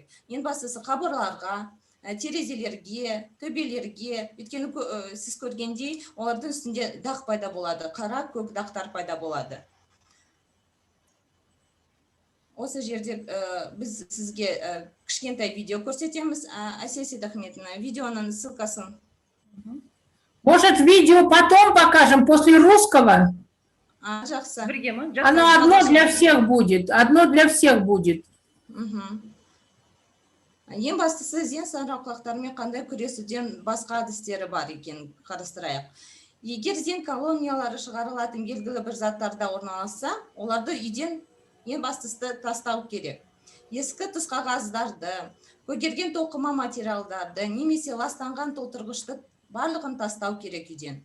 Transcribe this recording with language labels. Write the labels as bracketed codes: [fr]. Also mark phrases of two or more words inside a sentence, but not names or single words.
[kk] Ең бастысы қабырларға, терезелерге, төбелерге, өйткені сіз көргендей, олардың үстінде дақ пайда болады, қара көк дақтар пайда болады. Осы жерде біз сізге кішкентай видео көрсетеміз. Әсел Сейдахметовна, видеоның ссылкасын. [ru] Может, видео потом покажем, после русского? [kk] Жақсы. [ru] Оно одно для всех будет. Одно для всех будет. [kk] Ең бастысы зиян санырақлықтармен қандай күресуден басқа әдістері бар екен қарастырайық. Егер зиян колониялары шығарылатын белгілі бір заттарда орналасса, оларды үйден ең бастысы тастау керек. Ескі тұс қағаздарды, көгерген тоқыма материалдарды, немесе ластанған толтырғышты барлығын тастау керек үйден.